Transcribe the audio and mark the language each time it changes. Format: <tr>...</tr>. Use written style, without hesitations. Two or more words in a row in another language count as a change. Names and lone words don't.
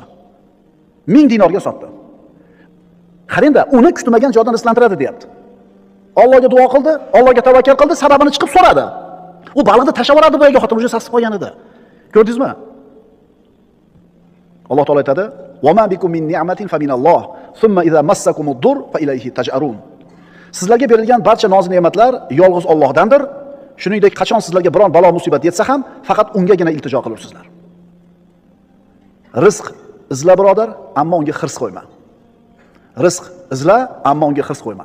<uz>1000 dinorga sotdi. Qarangda, uni kutmagan joydan rizqlantiradi, deyapti. Allohga duo qildi, Allohga tavakkal qildi, sababini chiqib so'radi. U baliqni tashlab yuboradi bu yerga, xotin o'zi sasib qolgan edi. Ko'rdingizmi? Alloh taolo aytadi:</uz> <ar>"وما بكم من نعمة فمن الله ثم إذا مسكم الضر فإليه تجأرون."</ar> <uz>Sizlarga berilgan barcha noz-ne'matlar yolg'iz Allohdandir. Shuningdek, qachon sizlarga biron balo musibat yetsa ham, faqat ungagina iltijo qilursizlar. Rizq izla birodar, ammo unga hirs qo'yma. Rizq izla, ammo unga hirs qo'yma.</uz>